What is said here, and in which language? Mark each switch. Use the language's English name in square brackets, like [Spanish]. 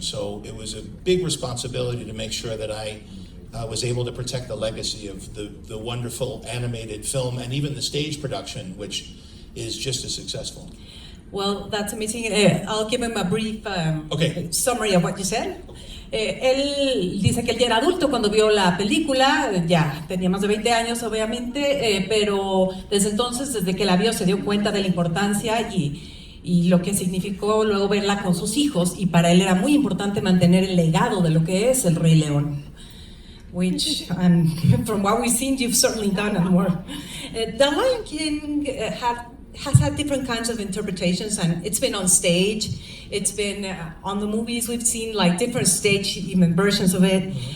[English] So it was a big responsibility to make sure that I was able to protect the legacy of the wonderful animated film and even the stage production, which is just as successful. Well, that's amazing. I'll give him a brief summary of what you said. [Spanish] Él dice que él ya era adulto cuando vio la película, ya tenía más de 20 años obviamente, pero desde entonces, desde que la vio, se dio cuenta de la importancia y lo que significó luego verla con sus hijos, y para él era muy importante mantener el legado de lo que es el Rey León. [English] Which, from what we've seen, you've certainly done and more. The Lion King has had different kinds of interpretations, and it's been on stage, it's been on the movies, we've seen like different stage even versions of it.